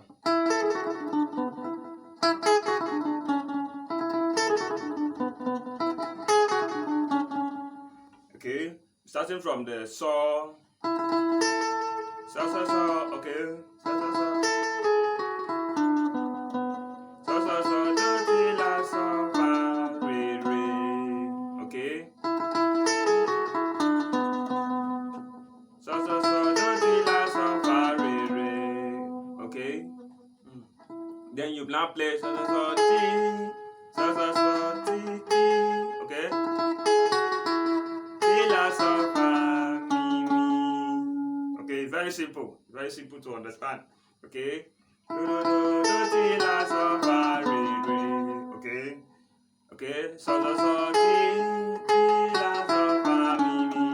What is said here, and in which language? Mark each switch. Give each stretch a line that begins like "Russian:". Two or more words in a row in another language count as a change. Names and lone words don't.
English: okay, starting from the saw, okay, do ti la sa fa re, okay, do ti la sa fa re, okay. Then you now play ti, ti, okay. Ti la sa fa mi. Okay, very simple to understand. Okay. Do ti la sa fa re, okay. Okay. Ti la sa fa mi.